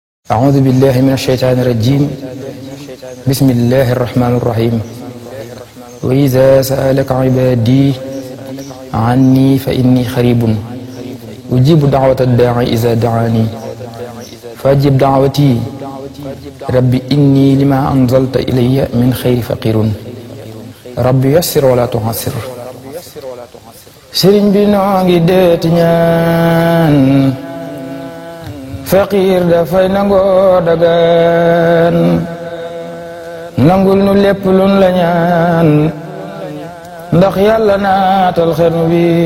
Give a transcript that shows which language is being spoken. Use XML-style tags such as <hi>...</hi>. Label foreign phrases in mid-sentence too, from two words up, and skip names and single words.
<ar>أعوذ بالله من الشيطان الرجيم بسم الله الرحمن الرحيم وإذا سألك عبادي عني فإني قريب أجيب دعوة الداعي إذا دعاني فأجب دعوتي ربي إني لما أنزلت إلي من خير فقير ربي يسر ولا تعسر</ar> <wo>sëriñ bi noo ngi deeti ñaan faqiir dafay nangoo dagaan nangul nu lépp luñ la ñaan ndax yàlla naatal xarnu bi</wo>